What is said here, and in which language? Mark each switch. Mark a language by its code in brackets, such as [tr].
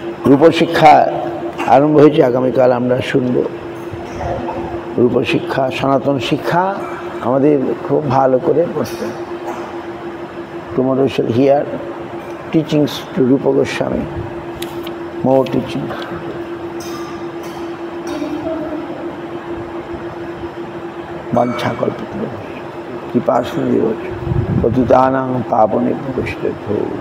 [bn] রূপশিক্ষা আরম্ভ হয়েছে, আগামীকাল আমরা শুনব। রূপশিক্ষা সনাতন শিক্ষা আমাদের খুব ভালো করে পড়তে। [en] Tomorrow shall hear teachings to Rupa Goswami, more teachings. [sa] বাঞ্ছা কল্পতরু কৃপাসিন্ধু পতিতানাং পাবনেভ্যো বৈষ্ণবেভ্যো।